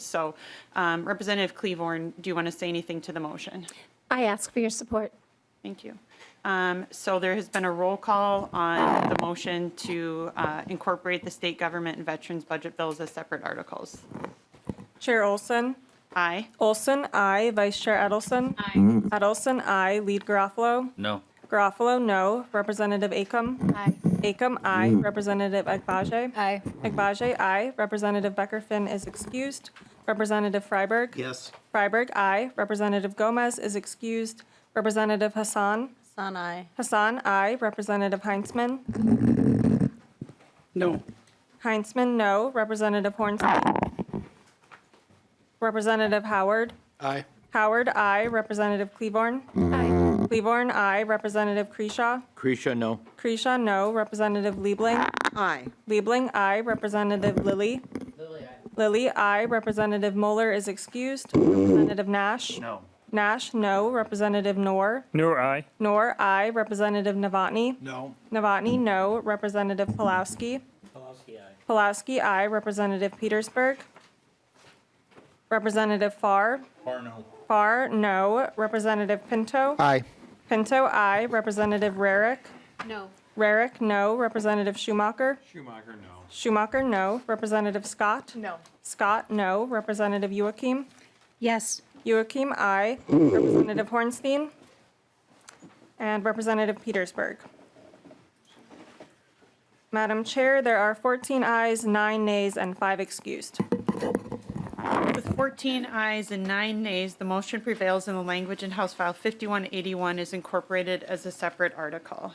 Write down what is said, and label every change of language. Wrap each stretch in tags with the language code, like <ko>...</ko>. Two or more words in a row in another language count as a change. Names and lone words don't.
<en>So Representative Klevorn, do you want to say anything to the motion? I ask for your support. Thank you. So there has been a roll call on the motion to incorporate the state government and veterans budget bills as separate articles. Chair Olson? Aye. Olson, aye. Vice Chair Edelson? Aye. Edelson, aye. Lead Garofalo? No. Garofalo, no. Representative Acomb? Aye. Acomb, aye. Representative Agbaje? Aye. Agbaje, aye. Representative Becker-Finn is excused. Representative Freiberg? Yes. Freiberg, aye. Representative Gomez is excused. Representative Hassan? Hassan, aye. Hassan, aye. Representative Heinzman? No. Heinzman, no. Representative Hornstein? Representative Howard? Aye. Howard, aye. Representative Klevorn? Aye. Klevorn, aye. Representative Kreshaw? Kresha, no. Kreshaw, no. Representative Liebling? Aye. Liebling, aye. Representative Lillie? Lillie, aye. Representative Moeller is excused. Representative Nash? No. Nash, no. Representative Noor? Noor, aye. Noor, aye. Representative Novotny? No. Novotny, no. Representative Pulowski? Pulowski, aye. Representative Petersburg? Representative Farr? Or no. Farr, no. Representative Pinto? Aye. Pinto, aye. Representative Rarick? No. Rarick, no. Representative Schumacher? Schumacher, no. Schumacher, no. Representative Scott? No. Scott, no. Representative Youakim? Yes. Youakim, aye. Representative Hornstein? And Representative Petersburg. Madam Chair, there are 14 ayes, 9 nays, and 5 excused. With 14 ayes and 9 nays, the motion prevails and the language in House File 5181 is incorporated as a separate article.</en>